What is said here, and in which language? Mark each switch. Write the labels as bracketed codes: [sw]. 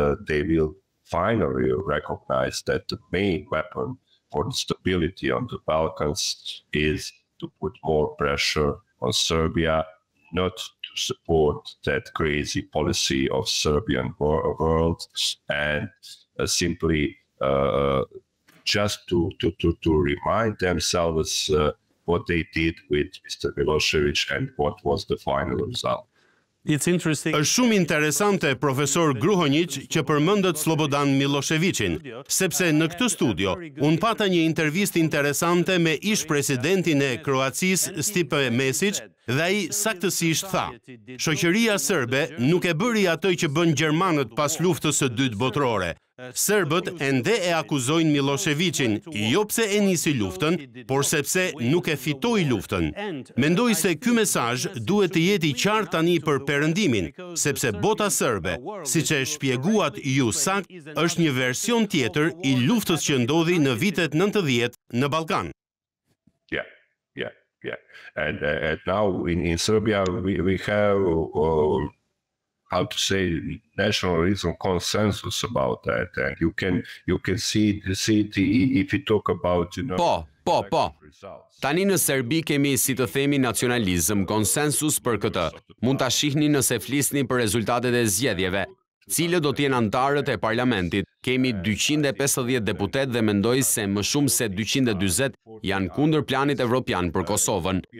[en] they will finally recognize that the main weapon for the stability on the Balkans is to put more pressure on Serbia, not to support that crazy policy of Serbian world, and simply just to remind themselves what they did with Mr. Milošević and what was the final result. [sq] Është shumë interesante, profesor Gruhonjić, që përmendët Slobodan Miloševićin, sepse në këtë studio unë pata një intervistë interesante me ish presidentin e Kroacisë Stipe Mesić dhe ai saktësisht tha: shoqëria serbe nuk e bëri atë që bën gjermanët pas luftës së dytë botërore. Serbët ende e akuzojnë Miloševićin, jo pse e nisi luftën, por sepse nuk e fitoi luftën. Mendoj se ky mesazh duhet të jetë i qartë tani për perëndimin, sepse bota serbe, siç e shpjeguat ju sakt, është një version tjetër i luftës që ndodhi në vitet 90 në Ballkan. [en] Yeah. And now in Serbia we have how to say nationalism consensus about that, and you can see if you talk about [sq] Po. Tani në Serbi kemi, si të themi, nacionalizëm, konsensus për këtë. Mund ta shihni nëse flisni për rezultatet e zgjedhjeve. Cilët do t'jenë antarët e parlamentit? Kemi 250 deputet dhe mendoj se më shumë se 240 janë kundër planit evropian për Kosovën.